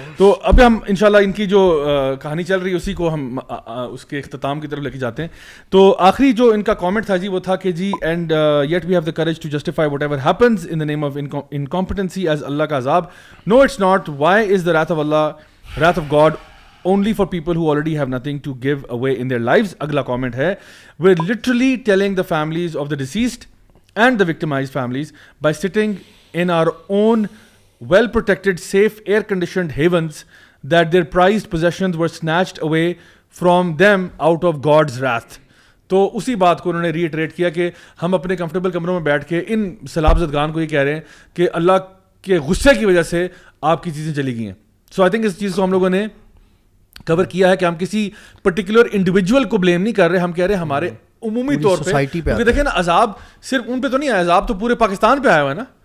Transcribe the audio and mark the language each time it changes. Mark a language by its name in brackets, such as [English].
[Urdu] تو اب ہم انشاءاللہ ان کی جو کہانی چل رہی ہے اسی کو ہم اس کے اختتام کی طرف لے کے جاتے ہیں. تو آخری جو ان کا کامنٹ تھا جی وہ تھا کہ جی [English] and yet we have the courage to justify whatever happens in the name of incompetency as [Urdu] Allah ka azab. [English] No, it's not. Why is the wrath of Allah, wrath of God only for people who already have nothing to give away in their lives? [Urdu] Agla comment hai, [English] we're literally telling the families of the deceased and the victimized families by sitting in our own well protected, safe, air conditioned havens that their prized possessions were snatched away from them out of God's wrath. [Urdu] تو اسی بات کو انہوں نے ری iterate کیا کہ ہم اپنے کمفرٹیبل کمروں میں بیٹھ کے ان سیلاب زدگان کو یہ کہہ رہے ہیں کہ اللہ کے غصے کی وجہ سے آپ کی چیزیں چلی گئی ہیں. سو آئی تھنک اس چیز کو ہم لوگوں نے کور کیا ہے کہ ہم کسی پرٹیکولر انڈیویجول کو بلیم نہیں کر رہے, ہم کہہ رہے ہیں ہمارے عمومی طور پہ, کیونکہ دیکھیں نا عذاب صرف ان پہ تو نہیں ہے, عذاب تو پورے پاکستان پہ آیا ہوا ہے نا.